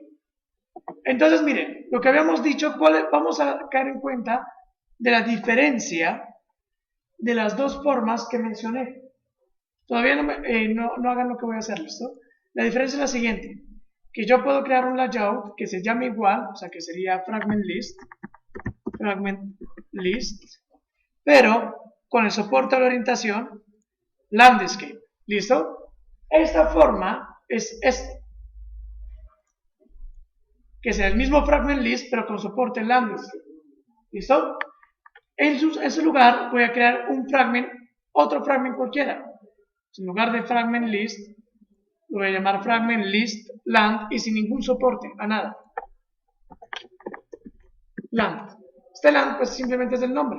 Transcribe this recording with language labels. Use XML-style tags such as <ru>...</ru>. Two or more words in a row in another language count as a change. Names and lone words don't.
<es>Entonces, miren, lo que habíamos dicho, vamos a caer en cuenta de la diferencia de las dos formas que mencioné. Todavía no hagan lo que voy a hacer, ¿listo? La diferencia es la siguiente, que yo puedo crear un layout que se llame igual, o sea, que sería</es> <en>fragment list,</en> <es>pero con el soporte a la orientación landscape, ¿listo? Esta forma es que sea el mismo</es> <en>fragment list,</en> <es>pero con soporte landscape, ¿listo? En ese lugar voy a crear un fragment, otro fragment cualquiera. En lugar de</es> <en>fragment list,</en> <es>lo voy a llamar</es> <en>fragment list land</en> <es>y sin ningún soporte, a nada. Land. Este land pues simplemente es el nombre.</es>